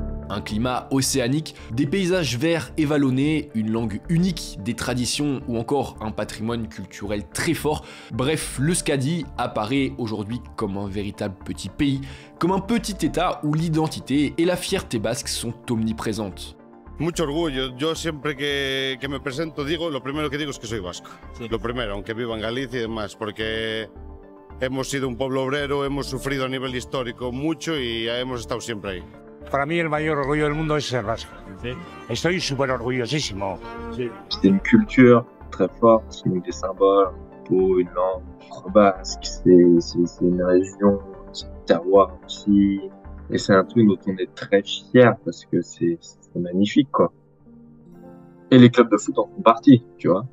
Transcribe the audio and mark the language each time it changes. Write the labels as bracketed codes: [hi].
[fr] Un climat océanique, des paysages verts et vallonnés, une langue unique, des traditions ou encore un patrimoine culturel très fort. Bref, l'Euskadi apparaît aujourd'hui comme un véritable petit pays, comme un petit état où l'identité et la fierté basque sont omniprésentes. [es] Mucho orgullo. Yo siempre que me presento lo primero que digo es que soy vasco. Sí. Lo primero, aunque viva en Galicia y demás, porque hemos sido un pueblo obrero, hemos sufrido a nivel histórico mucho y hemos estado siempre ahí. Para mí el mayor orgullo del mundo es ser vasco. Sí. Estoy súper orgullosísimo. Sí. [fr] C'est une culture très forte, c'est des symboles, pour une langue basque, c'est une région, c'est un terroir aussi. Et c'est un truc dont on est très fier parce que c'est magnifique quoi. Et les clubs de foot en font partie, tu vois.